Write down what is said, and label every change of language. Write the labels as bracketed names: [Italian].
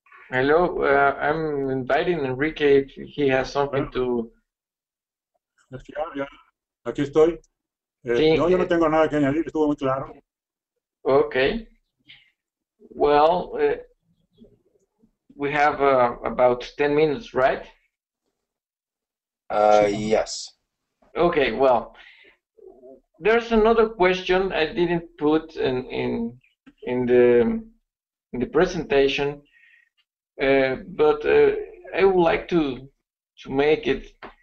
[English] Hello, I'm inviting Enrique if he has something to... [Spanish] Ya, aquí estoy. Sí, no, yo no tengo nada que añadir, estuvo muy claro. [English] Okay. Well, we have about 10 minutes, right? Yes. Okay, well, there's another question I didn't put in the presentation, but I would like to make it.